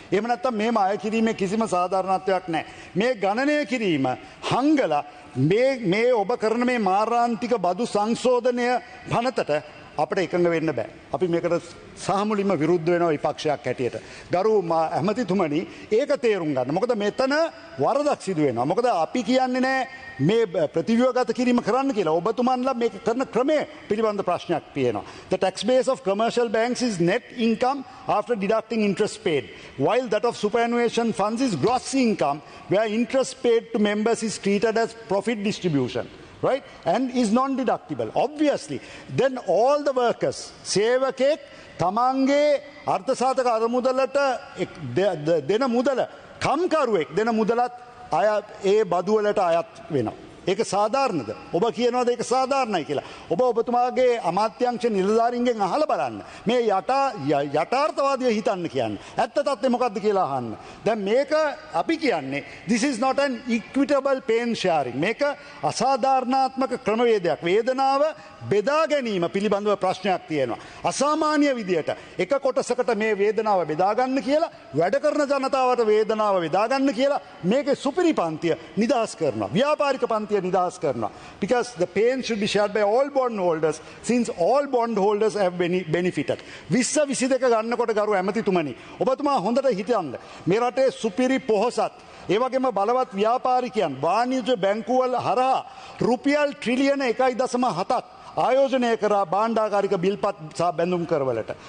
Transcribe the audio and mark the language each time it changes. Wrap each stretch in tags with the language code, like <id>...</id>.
<si>එහෙම නැත්නම් මේම අය කිරීමේ කිසිම සාධාරණත්වයක් නැහැ. මේ ගණනය කිරීම හංගලා මේ ඔබ කරන මේ මාරාන්තික බදු සංශෝධනය පනතට අපට එකඟ වෙන්න බෑ. අපි මේකට සහමුලින්ම විරුද්ධ වෙනවා විපක්ෂයක් හැටියට. ගරු ඇමතිතුමනි ඒක තේරුම් ගන්න. මොකද මෙතන වරදක් සිදු වෙනවා. මොකද අපි කියන්නේ නෑ මේ ප්‍රතිව්‍යුහගත කිරීම කරන්න කියලා. ඔබතුමන්ලා මේක කරන ක්‍රමය පිළිබඳ ප්‍රශ්නයක් තියෙනවා.</si> <en>The tax base of commercial banks is net income after deducting interest paid, while that of superannuation funds is gross income where interest paid to members is treated as profit distribution. right, and is non-deductible. Obviously, then all the workers,</en> <si>sevakek, tamange, arthasataka aramudalata dena mudala, kamkaruwek dena mudalat aya e baduwalata ayat wena. ඒක සාධාරණද? ඔබ කියනවාද ඒක සාධාරණයි කියලා. ඔබ ඔබතුමාගේ අමාත්‍යංශ නිලධාරීන්ගෙන් අහලා බලන්න. මේ යථාර්ථවාදීව හිතන්න කියන්නේ. ඇත්ත තත්ත්වය මොකක්ද කියලා අහන්න. දැන් මේක අපි කියන්නේ</si> <en>this is not an equitable pain sharing.</en> <si>මේක අසාධාරණාත්මක ක්‍රමවේදයක්. වේදනාව බෙදා ගැනීම පිළිබඳව ප්‍රශ්නයක් තියෙනවා. අසාමාන්‍ය විදියට එක කොටසකට මේ වේදනාව බෙදා ගන්න කියලා වැඩ කරන ජනතාවට වේදනාව බෙදා ගන්න කියලා මේකේ සුපිරි පන්තිය නිදහස් කරනවා. ව්‍යාපාරික පන්තිය නිදහස් කරනවා.</si> <en>Because the pain should be shared by all bondholders since all bondholders have benefited.</en> <si>2022 ගන්නකොට ගරු ඇමතිතුමනි ඔබතුමා හොඳට හිතන්න. මේ රටේ සුපිරි පොහොසත් ඒ වගේම බලවත් ව්‍යාපාරිකයන් වාණිජ්‍ය බැංකුවල හරහා රුපියල් ට්‍රිලියන 1.7ක් ආයෝජනය කරා භාණ්ඩාගාරික බිල්පත් සහ බැඳුම් කරවලට.</si>